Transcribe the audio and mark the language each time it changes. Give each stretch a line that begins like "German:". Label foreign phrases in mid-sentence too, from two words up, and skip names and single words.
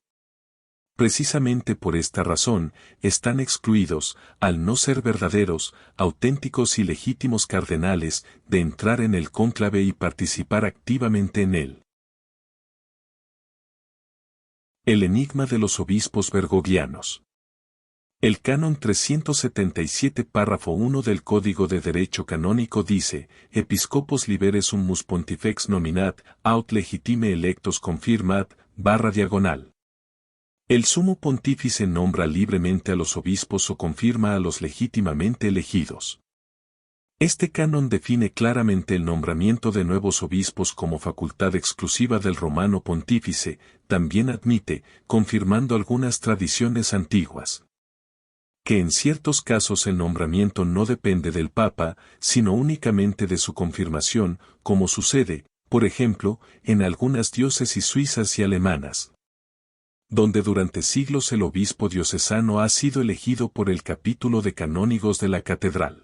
Spanish: Precisamente por esta razón, están excluidos, al no ser verdaderos, auténticos y legítimos cardenales, de entrar en el cónclave y participar activamente en él. El enigma de los obispos bergovianos. El canon 377 párrafo 1 del Código de Derecho Canónico dice,
Latin: Episcopos liberes sumus pontifex nominat, aut legitime electos confirmat, /.
Spanish: El sumo pontífice nombra libremente a los obispos o confirma a los legítimamente elegidos. Este canon define claramente el nombramiento de nuevos obispos como facultad exclusiva del romano pontífice, también admite, confirmando algunas tradiciones antiguas, que en ciertos casos el nombramiento no depende del Papa, sino únicamente de su confirmación, como sucede, por ejemplo, en algunas diócesis suizas y alemanas, donde durante siglos el obispo diocesano ha sido elegido por el capítulo de canónigos de la catedral.